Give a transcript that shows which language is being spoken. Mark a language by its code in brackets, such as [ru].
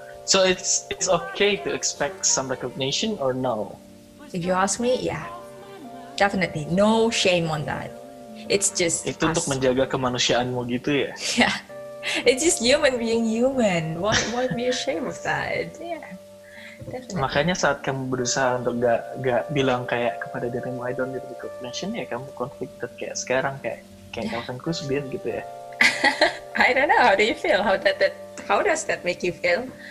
[en] So it's okay to expect some recognition or no? If you ask me, yeah, definitely, no shame on that. It's just [id] itu untuk menjaga kemanusiaanmu gitu ya? [en] Yeah. It's just human being human. Why be ashamed of that? Yeah, definitely. [id] Makanya saat kamu berusaha untuk gak bilang kayak kepada dirimu [en] I don't need recognition, [id] ya kamu conflicted kayak sekarang kayak Calvin Kusbin gitu ya. [en] I don't know. How do you feel? How does that make you feel?